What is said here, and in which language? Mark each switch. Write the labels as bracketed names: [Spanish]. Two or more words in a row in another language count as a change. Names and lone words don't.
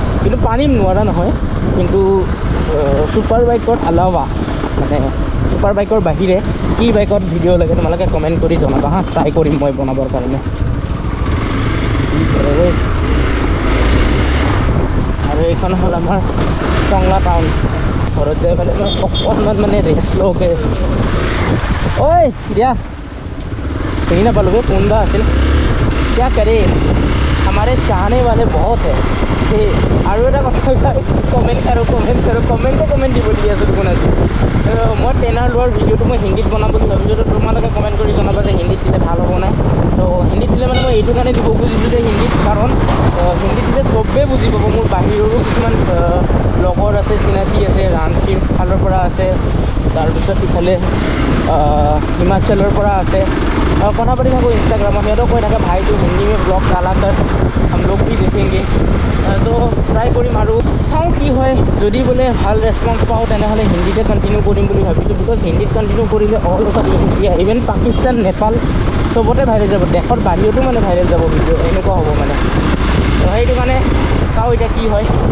[Assamese] কিন্তু পাৰিম, নোৱাৰা নহয়, কিন্তু [English] super bike [Assamese] আলাৱা মানে [English] super bike [Assamese] বাহিৰে কি বাইকত ভিডিঅ' লাগে তোমালোকে কমেণ্ট কৰি জনাবা হা, ট্ৰাই কৰিম মই বনাবৰ কাৰণে। আৰু এইখন হ'ল আমাৰ টংলা টাউন। ঘৰত যাই পেলাই মই অকণমান মানে ৰেষ্ট লওঁগৈ। ঐ দিয়া চিনি নাপালোঁ বে, কোনবা আছিল। [Hindi] क्या करे, हमारे चाहने वाले बहुत है। [Assamese] আৰু এটা কথা কমেণ্ট দিব দি আছোঁ দেখোন আজি। মই টেনাৰ লোৱাৰ ভিডিঅ'টো মই হিন্দীত বনাম বুলি ভাবিছোঁ, তো তোমালোকে কমেণ্ট কৰি জনাবা যে হিন্দীত দিলে ভাল হ'ব নাই। তো হিন্দীত দিলে মানে মই এইটো কাৰণে দিব খুজিছোঁ যে হিন্দীত, কাৰণ হিন্দীত দিলে চবেই বুজি পাব। মোৰ বাহিৰৰো কিছুমান লগৰ আছে, চিনাকি আছে, ৰাঞ্চীৰ ফালৰ পৰা আছে, তাৰপিছত ইফালে হিমাচলৰ পৰা আছে, কথা পাতি থাকোঁ ইনষ্টাগ্ৰামত। সিহঁতক কৈ থাকে [Hindi] भाई तो हिंदी में ब्लॉग डाला कर, हम लोग भी देखेंगे। [Assamese] তো ট্ৰাই কৰিম আৰু চাওঁ কি হয়। যদি বোলে ভাল ৰেছপন্স পাওঁ তেনেহ'লে হিন্দীতে কণ্টিনিউ কৰিম বুলি ভাবিছোঁ। বিকজ হিন্দীত কণ্টিনিউ কৰিলে [English] all over India, [Assamese] ইভেন পাকিস্তান, নেপাল চবতে ভাইৰেল যাব, দেশৰ বাহিৰতো মানে ভাইৰেল যাব ভিডিঅ', এনেকুৱা হ'ব মানে। তো সেইটো কাৰণে চাওঁ এতিয়া কি হয়।